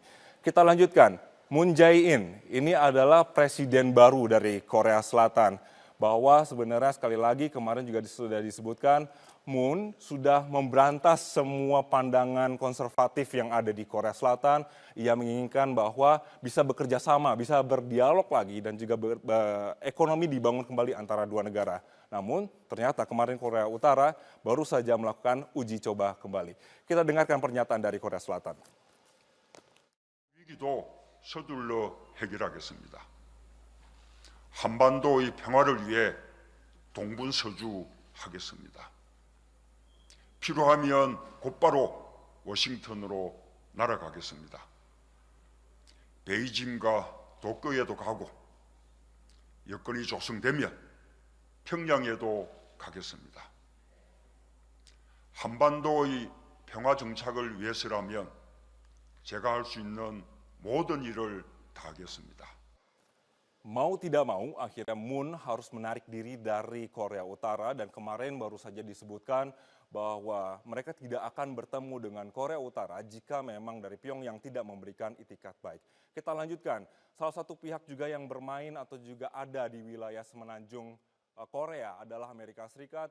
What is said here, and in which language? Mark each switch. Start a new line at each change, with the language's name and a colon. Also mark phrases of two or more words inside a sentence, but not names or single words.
Indonesian: Kita lanjutkan, Moon Jae-in ini adalah presiden baru dari Korea Selatan, bahwa sebenarnya sekali lagi kemarin juga sudah disebutkan, Moon sudah memberantas semua pandangan konservatif yang ada di Korea Selatan. Ia menginginkan bahwa bisa bekerja sama, bisa berdialog lagi dan juga ekonomi dibangun kembali antara dua negara. Namun ternyata kemarin Korea Utara baru saja melakukan uji coba kembali. Kita dengarkan pernyataan dari Korea Selatan.
Korean: 위기도 서둘러 해결하겠습니다. 한반도의 평화를 위해 동분서주하겠습니다. 필요하면 곧바로 워싱턴으로 날아가겠습니다. 베이징과 도쿄에도 가고 여건이 조성되면 평양에도 가겠습니다. 한반도의 평화 정착을 위해서라면 제가 할 수 있는 모든 일을 다하겠습니다.
Indonesian: Mau tidak mau, akhirnya Moon harus menarik diri dari Korea Utara dan kemarin baru saja disebutkan bahwa mereka tidak akan bertemu dengan Korea Utara jika memang dari Pyongyang tidak memberikan itikat baik. Kita lanjutkan, salah satu pihak juga yang bermain atau juga ada di wilayah semenanjung Korea adalah Amerika Serikat.